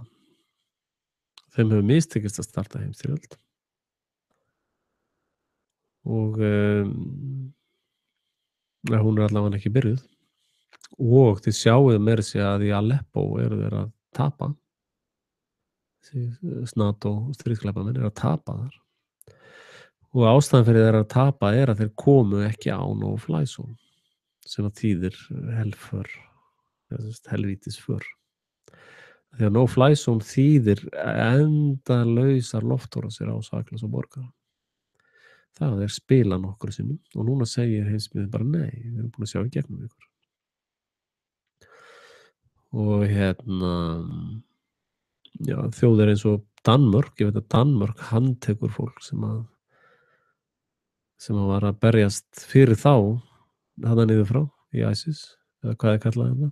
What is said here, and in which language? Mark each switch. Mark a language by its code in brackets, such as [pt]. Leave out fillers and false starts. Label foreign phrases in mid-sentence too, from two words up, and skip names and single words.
[is] Þeim hefur mistekist að starta heimsstyrjöld og hún er allavega ekki byrjuð og þið sjáuð meira sig að í Aleppo eru þeir að tapa. NATO stríðsglæpamenn eru að tapa þar og ástæðan fyrir þeir að tapa er að þeir komu ekki á [en] no-fly zone [is] sem að þýðir helvítisför. Því að [en] no-fly zone [is] þýðir endalausar loftárásir á saklaus og borgara. Það er spila nokkru sinnum og núna segir heimsbyggðin bara nei, við erum búin að sjá í gegnum ykkur. Og já, þjóðir eins og Danmörk, ég veit að Danmörk handtekur fólk sem að var að berjast fyrir þá þarna niður frá í ISIS eða hvað er kallað þetta.